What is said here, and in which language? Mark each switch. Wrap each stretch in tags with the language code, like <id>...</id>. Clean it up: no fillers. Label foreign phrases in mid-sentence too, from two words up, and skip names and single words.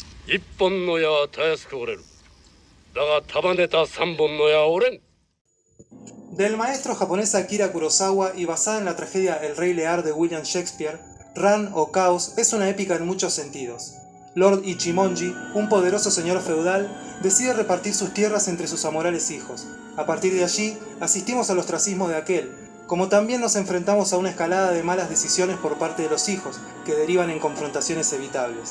<ja>一本の矢はたやすく折れる。だが束ねた三本の矢は折れん。</ja> <es>Del maestro japonés Akira Kurosawa y basada en la tragedia El Rey Lear de William Shakespeare, Ran o Caos es una épica en muchos sentidos. Lord Ichimonji, un poderoso señor feudal, decide repartir sus tierras entre sus amorables hijos. A partir de allí, asistimos al ostracismo de aquel, como también nos enfrentamos a una escalada de malas decisiones por parte de los hijos, que derivan en confrontaciones evitables.</es>